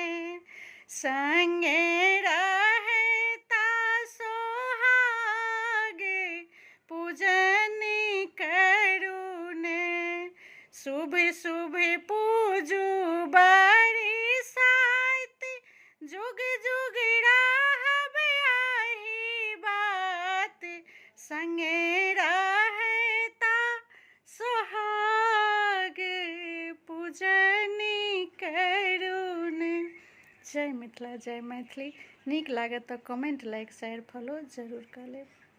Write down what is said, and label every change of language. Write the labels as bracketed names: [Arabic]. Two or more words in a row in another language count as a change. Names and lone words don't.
[Maithili] संगे रहता सोहाग, पूजन करूने। शुभ शुभ पूजू बरसाइत, जुग जुग रहब आही बात। संगे रहता सोहाग, पूजन करूने। जय मिथिला, जय मैथिली। नीक लागत तऽ [English] comment, like, share, follow [Maithili] जरूर कऽ लेब।